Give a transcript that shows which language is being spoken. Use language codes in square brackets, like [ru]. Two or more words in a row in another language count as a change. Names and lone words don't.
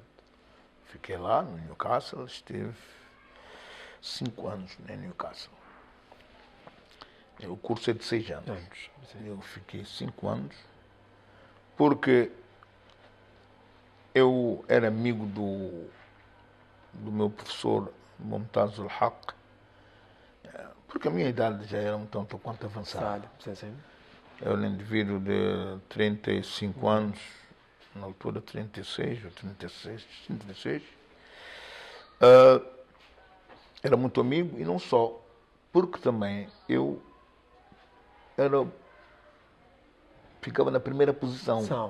[pt] Fiquei lá no Newcastle, estive 5 anos em Newcastle. O curso é de 6 anos. Sim. Eu fiquei 5 anos porque eu era amigo do meu professor Mumtaz al-Haq, porque a minha idade já era um tanto quanto avançada. Sim, sim. Eu era um indivíduo de 35 anos, na altura 36 ou 36. Era muito amigo, e não só, porque também eu ficava na primeira posição